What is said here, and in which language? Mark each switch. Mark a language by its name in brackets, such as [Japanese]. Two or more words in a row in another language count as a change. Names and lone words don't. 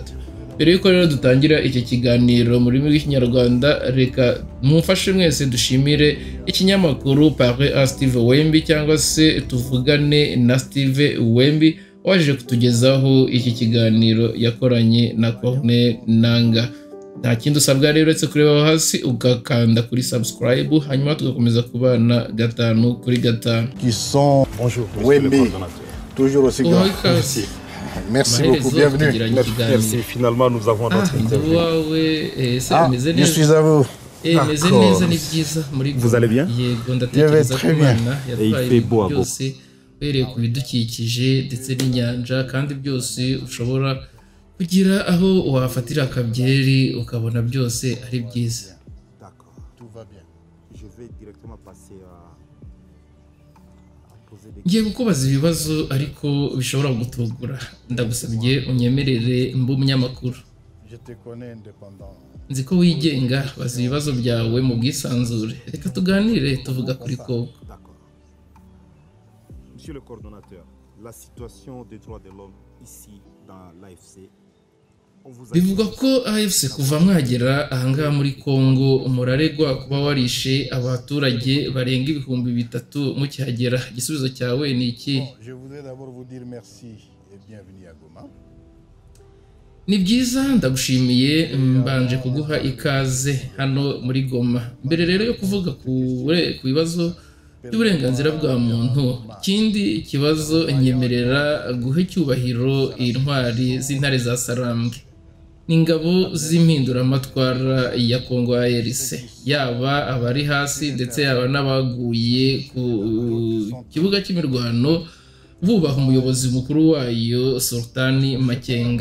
[Kinyarwanda] Mbere yuko rero dutangira iki kiganiro mu rurimi rw'Ikinyarwanda, reka mumfashe mwese dushimire ikinyamakuru Parler à Steve Wembi cyangwa se tuvugane na Steve Wembi waje kutugezaho iki kiganiro yakoranye na Corneille Nangaa. Nta kindi usabwa rero uretse kureba hasi ugakanda kuri subscribe, hanyuma tugakomeza kubana gatanu kuri gatanu. [French] Qui sont Wembi, toujours aussi grand. Merci beaucoup, bienvenue. Merci, finalement nous avons notre interview. Je suis à vous. Vous allez bien? Je vais très bien. Et il fait beau à beaucoup. [Kinyarwanda] Uhereye ku bidukikije ndetse n'inyanja kandi byose ushobora kugira aho wafatira akabyeri ukabona byose ari byiza. [French] D'accord, tout va bien. Je vais directement passer à poser des [Kinyarwanda] Ngiye kukubaza ibibazo ariko bishobora gutugura. Ndagusabye unyemerere mbe umunyamakuru. [French] Je te connais indépendant. [Kinyarwanda] Nzi ko wigenga, baza ibibazo byawe mu bwisanzure. Reka tuganire tuvuga kuri Congo. D'accord. [French] Monsieur le coordonnateur, la situation des droits de l'homme ici dans l'AFC. [Kinyarwanda] Bivugwa ko AFC kuva mwagera ahangaha muri Congo muraregwa kuba warishe abaturage barenga 3,000 mukihagera. Igisubizo cyawe ni iki? [French] Je voudrais d'abord vous dire merci et bienvenue à Goma. [Kinyarwanda] Ni byiza, ndagushimiye, mbanje kuguha ikaze hano muri Goma. Mbere rero yo kuvuga ku bibazo by'uburenganzira bwa muntu, ikindi kibazo nyemerera guha icyubahiro intwari z'intare za Sarambwe n'ingabo z'impinduramatwara ya Congo ARC, yaba abari hasi ndetse yaba n'abaguye ku kibuga cy'imirwano bubaha umuyobozi mukuru wayo Sultani Makenga.